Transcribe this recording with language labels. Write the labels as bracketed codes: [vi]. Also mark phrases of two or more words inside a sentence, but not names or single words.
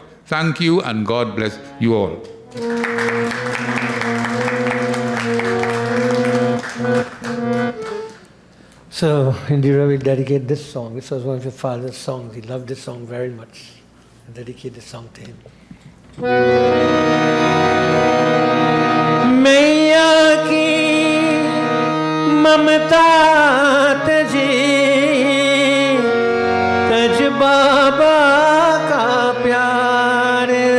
[en] Thank you, and God bless you all. So, Indira will dedicate this song. This was one of your father's songs. He loved this song very much. I dedicate this song to him. [hi] मैया की ममता तजे तज बाबा का प्यार